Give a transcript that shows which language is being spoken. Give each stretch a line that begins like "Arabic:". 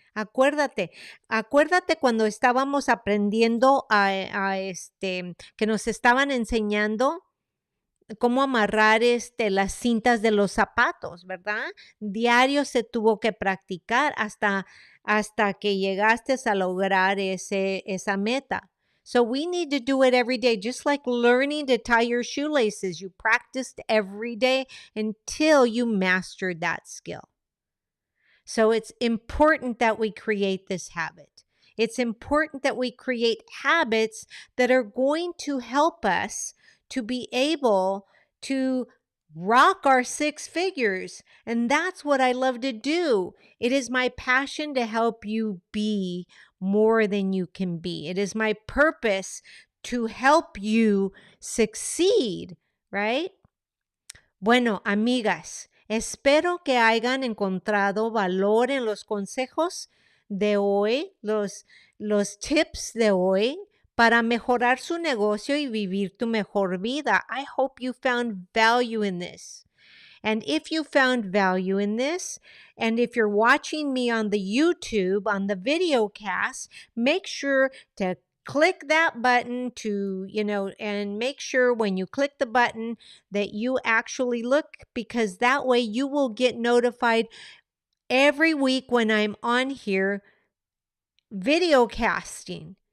Spanish: Acuérdate cuando estábamos aprendiendo que nos estaban enseñando cómo amarrar las cintas de los zapatos, ¿verdad? Diario se tuvo que practicar hasta que llegaste a lograr esa meta.
English: So we need to do it every day, just like learning to tie your shoelaces. You practiced every day until you mastered that skill. So it's important that we create this habit. It's important that we create habits that are going to help us to be able to rock our 6 figures. And that's what I love to do. It is my passion to help you be more than you can be. It is my purpose to help you succeed, right?
Spanish: Bueno, amigas, espero que hayan encontrado valor en los consejos de hoy, los tips de hoy para mejorar su negocio y vivir tu mejor vida.
English: I hope you found value in this. And if you found value in this, and if you're watching me on the YouTube, on the video cast, make sure to click that button and make sure when you click the button that you actually look, because that way you will get notified every week when I'm on here video casting.